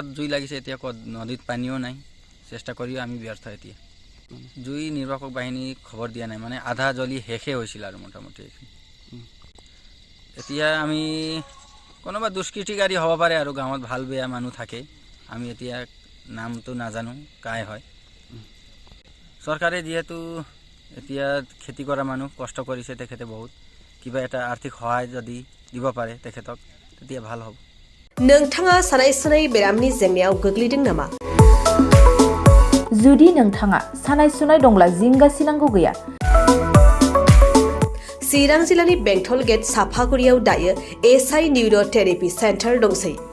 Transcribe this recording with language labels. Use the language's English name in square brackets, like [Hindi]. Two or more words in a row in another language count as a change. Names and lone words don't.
[Assamese] জুই লাগিছে এতিয়া নদীত পানীও নাই চেষ্টা কৰিও আমি ব্যৰ্থ এতিয়া জুই নিৰ্বাপক বাহিনী খবৰ দিয়া নাই মানে আধা জ্বলি হেখে হৈছিল আৰু মোটামুটি এতিয়া আমি কোনোবা দুষ্কৃতিকাৰী হ'ব পাৰে আৰু গাঁৱত ভাল বেয়া মানুহ থাকে আমি এতিয়া নামটো নাজানো কাই হয় চৰকাৰে যেহেতু এতিয়া খেতি কৰা মানুহ কষ্ট কৰিছে তেখেতে বহুত কিবা এটা আৰ্থিক সহায় যদি দিব পাৰে তেখেতক তেতিয়া ভাল হ'ব [Bodo] नोंथाङा सानाय सुनाय बेरामनि जेंनायाव गोग्लैदों नामा जुदि नोंथाङा सानाय सुनाय दंब्ला जिंगा सिनांगौ गैया चिरां जिल्लानि बेंटल गेट साफागुरियाव दायो एसआइ निउर' थेरापि सेन्टार दंसै